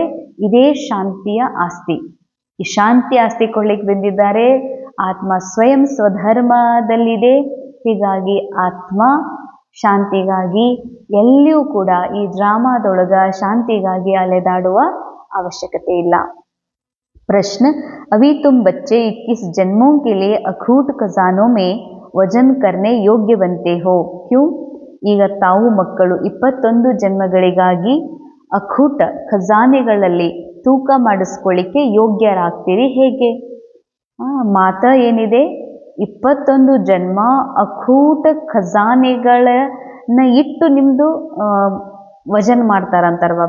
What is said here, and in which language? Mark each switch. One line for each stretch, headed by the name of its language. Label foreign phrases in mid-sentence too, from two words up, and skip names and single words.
Kannada: ಇದೇ ಶಾಂತಿಯ ಆಸ್ತಿ. ಈ ಶಾಂತಿ ಆಸ್ತಿ ಕೊಡ್ಲಿಕ್ಕೆ ಬಂದಿದ್ದಾರೆ. ಆತ್ಮ ಸ್ವಯಂ ಸ್ವಧರ್ಮದಲ್ಲಿದೆ. ಹೀಗಾಗಿ ಆತ್ಮ ಶಾಂತಿಗಾಗಿ ಎಲ್ಲಿಯೂ ಕೂಡ ಈ ಡ್ರಾಮಾದೊಳಗ ಶಾಂತಿಗಾಗಿ ಅಲೆದಾಡುವ ಅವಶ್ಯಕತೆ ಇಲ್ಲ.
Hindi: प्रश्न, अभी तुम बच्चे 21 जन्मों के लिए अखूट खजानों में वजन करने योग्य बनते हो, क्यों?
Kannada: ಈಗ ತಾವು ಮಕ್ಕಳು 21 ಜನ್ಮಗಳಿಗಾಗಿ ಅಖೂಟ ಖಜಾನೆಗಳಲ್ಲಿ ತೂಕ ಮಾಡಿಸ್ಕೊಳ್ಳಿಕ್ಕೆ ಯೋಗ್ಯರಾಗ್ತೀರಿ, ಹೇಗೆ? ಮಾತ ಏನಿದೆ, 21 ಜನ್ಮ ಅಖೂಟ ಖಜಾನೆಗಳನ್ನ ಇಟ್ಟು ನಿಮ್ಮದು ವಜನ್ ಮಾಡ್ತಾರಂತಾರೆ ಬಾಬಾ.